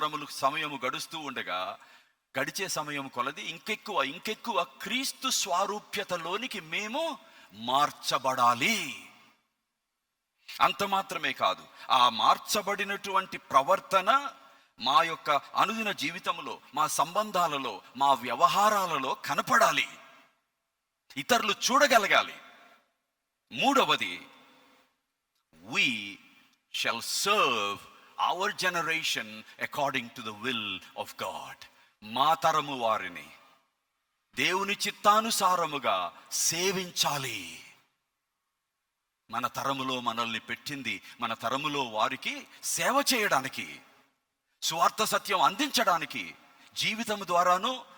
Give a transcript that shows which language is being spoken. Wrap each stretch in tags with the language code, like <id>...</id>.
<te>సమయము గడుస్తూ ఉండగా, గడిచే సమయం కొలది ఇంకెక్కువ క్రీస్తు స్వారూప్యతలోనికి మేము మార్చబడాలి. అంత మాత్రమే కాదు, ఆ మార్చబడినటువంటి ప్రవర్తన మా యొక్క అనుదిన జీవితంలో, మా సంబంధాలలో, మా వ్యవహారాలలో కనపడాలి, ఇతరులు చూడగలగాలి.</te> <en>3వది, we shall serve our generation according to the will of God.</en> <te>మా తరము వారిని దేవుని చిత్తానుసారముగా సేవించాలి. మన తరములో మనల్ని పెట్టింది, మన తరములో వారికి సేవ చేయడానికి, సువార్త సత్యం అందించడానికి, జీవితం ద్వారాను</te>